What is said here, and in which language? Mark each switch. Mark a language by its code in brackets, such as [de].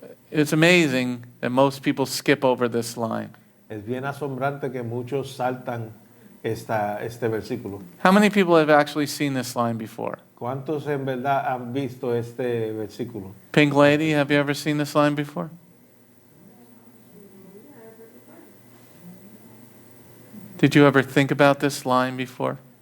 [en] It's amazing that most people skip over this line. [es] Es bien asombrante que muchos saltan este versículo. [en] How many people have actually seen this line before? [es] ¿Cuántos en verdad han visto este versículo? [en] Pink Lady, have you ever seen this line before? Did you ever think about this line before?